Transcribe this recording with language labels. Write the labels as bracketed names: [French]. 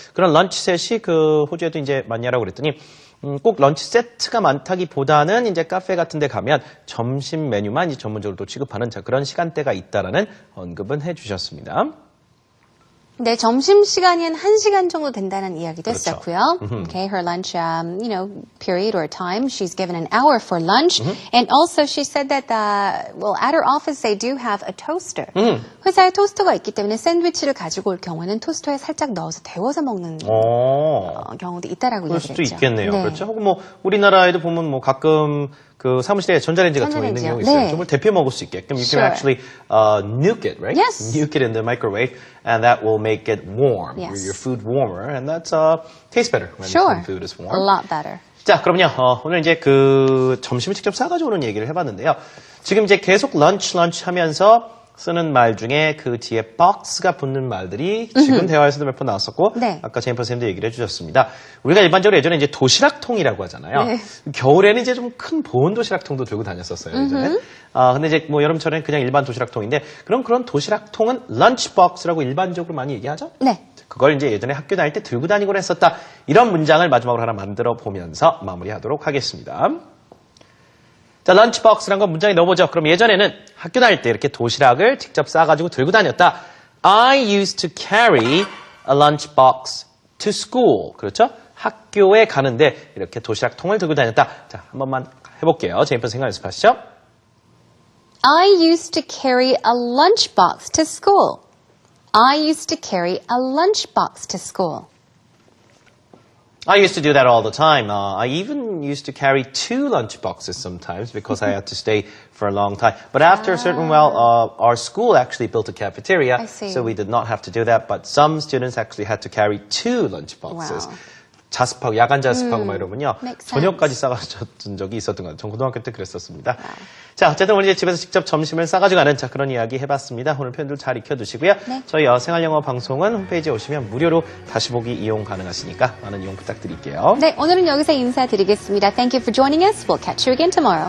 [Korean] 그런 런치 셋이 그 호주에도 이제 많냐라고 그랬더니 꼭 런치 세트가 많다기보다는 이제 카페 같은 데 가면 점심 메뉴만 이제 전문적으로 또 취급하는 그런 시간대가 있다라는 언급은 해주셨습니다. 네, 점심시간이 한 1시간 정도 된다는 이야기도 그렇죠. 했었고요. [English] Okay, her lunch, period or time, she's given an hour for lunch. And also she said that, well, at her office they do have a toaster. [Korean] 회사에 토스터가 있기 때문에 샌드위치를 가지고 올 경우에는 토스터에 살짝 넣어서 데워서 먹는 경우도 있다라고 그럴 얘기를 했죠. 수도 있겠네요. 네. 그렇죠. 혹은 뭐 우리나라에도 보면 뭐 가끔 그 사무실에 전자레인지 같은 거 있는 경우 있어요. 네. 정말 데펴 먹을 수 있게끔 [English] you can Sure. actually nuke it, right? Yes. Nuke it in the microwave, and that will make it warm. Yes. Your food warmer, and that's tastes better when Sure. food is warm. A lot better. [Korean] 자, 그럼요. 오늘 이제 그 점심을 직접 싸가지고 오는 얘기를 해봤는데요. 지금 이제 계속 런치 하면서 쓰는 말 중에 그 뒤에 box가 붙는 말들이 지금 대화에서도 몇 번 나왔었고, 네. 아까 제니퍼 선생님도 얘기를 해주셨습니다. 우리가 일반적으로 예전에 이제 도시락통이라고 하잖아요. 네. 겨울에는 이제 좀 큰 보온 도시락통도 들고 다녔었어요, 예전에. 근데 이제 뭐 여름철에는 그냥 일반 도시락통인데, 그런 도시락통은 런치박스라고 일반적으로 많이 얘기하죠? 네. 그걸 이제 예전에 학교 다닐 때 들고 다니곤 했었다. 이런 문장을 마지막으로 하나 만들어 보면서 마무리하도록 하겠습니다. 자, 런치박스란 건 문장에 넣어보죠. 그럼 예전에는 학교 다닐 때 이렇게 도시락을 직접 싸가지고 들고 다녔다. [English] I used to carry a lunchbox to school. [Korean] 그렇죠? 학교에 가는데 이렇게 도시락 통을 들고 다녔다. 자, 한 번만 해볼게요. 제니퍼 생각 연습하시죠. [English] I used to carry a lunchbox to school. I used to carry a lunchbox to school. I used to do that all the time. I even used to carry 2 lunch boxes sometimes because I had to stay for a long time. But after a certain while, our school actually built a cafeteria, I see. so we did not have to do that. But some students actually had to carry 2 lunch boxes. Wow. [Korean] 자습하고 야간 자습하고 막 이러면요. [English] makes sense. [Korean] 저녁까지 싸가졌던 적이 있었던 것 같아요. 전 고등학교 때 그랬었습니다. 자, 어쨌든 오늘 이제 집에서 직접 점심을 싸가지고 가는 자 그런 이야기 해봤습니다. 오늘 표현들 잘 익혀두시고요. 네. 저희 생활영어 방송은 홈페이지에 오시면 무료로 다시 보기 이용 가능하시니까 많은 이용 부탁드릴게요. 네, 오늘은 여기서 인사드리겠습니다. [English] Thank you for joining us. We'll catch you again tomorrow.